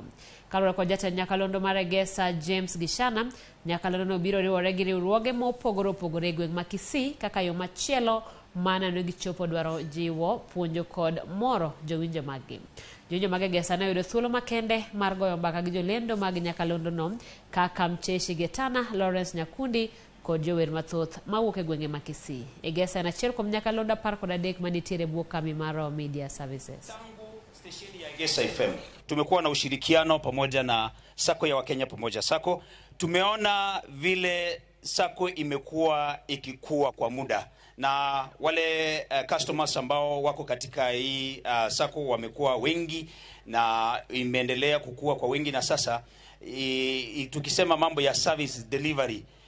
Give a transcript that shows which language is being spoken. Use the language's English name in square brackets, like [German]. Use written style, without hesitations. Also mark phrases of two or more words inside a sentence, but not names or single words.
[Luo (Kenya and Tanzania)] Kaluwore kod jatend Nyakalondo maregesa James Gishana, Nyakalondo no biro riwore gi riwruoge mopogore opogore e gweng' ma Kisii kaka yo machielo mana no gichopo dwaro jiwo puonjo kod moro jowinjo maggi. Jonjo magegesa ne yudo thuolo makende mar goyo mbaka gi jolendo mag Nyakalondo no kaka Mcheshi Getana, Lawrence Nyakundi kod jower mathoth mawuok e gwenge ma Kisii. Egesa na achiel kuom Nyakalondo 13 manitiere bwo kambi mar Media Services. [Swahili] Stesheni ya Egesa FM tumekuwa na ushirikiano pamoja na Sako ya Wakenya pamoja Sako. Tumeona vile Sako imekuwa ikikua kwa muda, na wale customers ambao wako katika hii Sako wamekuwa wengi na imeendelea kukua kwa wengi, na sasa tukisema mambo ya [English] service delivery